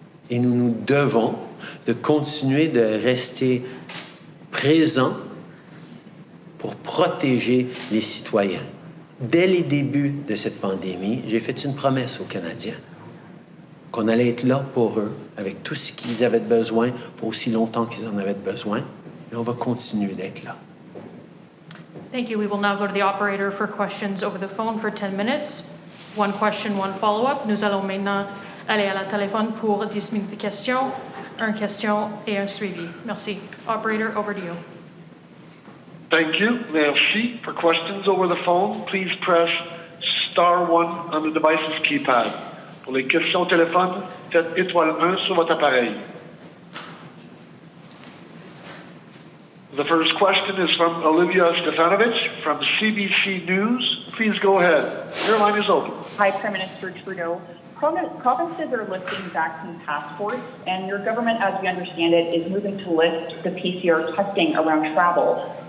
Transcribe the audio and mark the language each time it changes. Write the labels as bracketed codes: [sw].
[fr] Et nous nous devons de continuer de rester présents pour protéger les citoyens. Dès les débuts de cette pandémie, j'ai fait une promesse aux Canadiens qu'on allait être là pour eux, avec tout ce qu'ils avaient besoin, pour aussi longtemps qu'ils en avaient besoin, et on va continuer d'être là. [en] Thank you. We will now go to the operator for questions over the phone for 10 minutes. One question, one follow-up. [fr] Nous allons maintenant aller à la téléphone pour 10 minutes de questions, une question et un suivi. [en] Merci. Operator, over to you. Thank you. Merci. For questions over the phone, please press *1 on the device's keypad. [fr] Pour les questions au téléphone, faites *1 sur votre appareil. [en] The first question is from Olivia Stefanovich from CBC News. Please go ahead. Your line is open. Hi, Prime Minister Trudeau. Provinces are lifting vaccine passports, and your government, as we understand it, is moving to lift the PCR testing around travel.